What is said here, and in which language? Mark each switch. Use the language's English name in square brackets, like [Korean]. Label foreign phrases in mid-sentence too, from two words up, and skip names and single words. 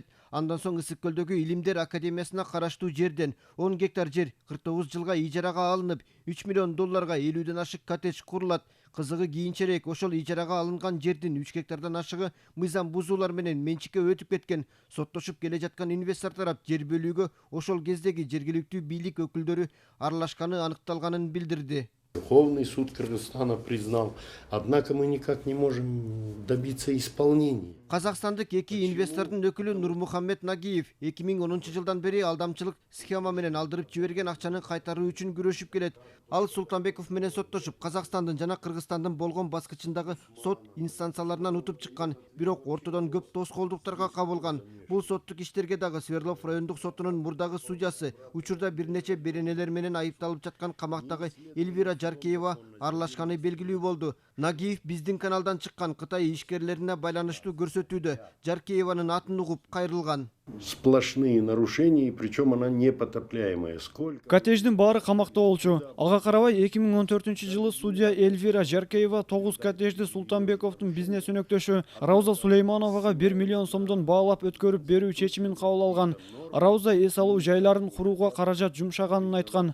[Kyrgyz] Андан соң Ысык көлдөгү Илимдер академиясына караштуу жерден 10 гектар жер 49 жылга ижарага алынып, 3 миллион долларга 50ден ашык коттедж курулат. Кызыгы кийинчерээк ошол ижарага алынган жердин 3 гектардан ашыгы мыйзам бузуулар менен менчикке өтүп кеткен. Соттошуп келе жаткан инвестор тарап жер бөлүүгө ошол кездеги жергиликтүү бийлик өкүлдөрү аралашканы аныкталганын билдирди. [Russian] Верховный суд Кыргызстана признал, однако мы никак не можем добиться исполнения. [Kyrgyz] Казакстандык эки инвестордун өкүлү Нурмухаммед Нагиев 2010 жылдан бери алдамчылык схема менен алдырып жиберген акчаны кайтаруу үчүн күрөшүп келет. Ал Султанбеков менен соттошуп, Казакстандын жана Кыргызстандын болгон баскычындагы сот инстанцияларынан утуп чыккан, бирок ортодон көп тоскоолдуктарга кабылган. Бул соттук иштерге дагы Свердлов райондук сотунун мурдагы судьясы, учурда бир нече беренелер менен айыпталып жаткан камактагы Эльвира Жаркеева аралашканы белгилүү болду. Нагиев биздин каналдан чыккан Кытай ишкерлерине байланыштуу көрсөтүүдө Жаркееванын атын угуп кайрылган. [Russian] Сплошные нарушения, причем она непотопляемая. Сколько? [Kyrgyz] Коттедждин баары камакта болчу. Ага карабай 2014-жылы судья Эльвира Жаркеева 9 коттеджди Султанбековдун бизнес өнөктөшү Рауза Сулеймановага 1 миллион сомдон баалап өткөрүп берүү чечимин кабыл алган. Рауза эс алуу жайларын курууга каражат жумшаганын айткан.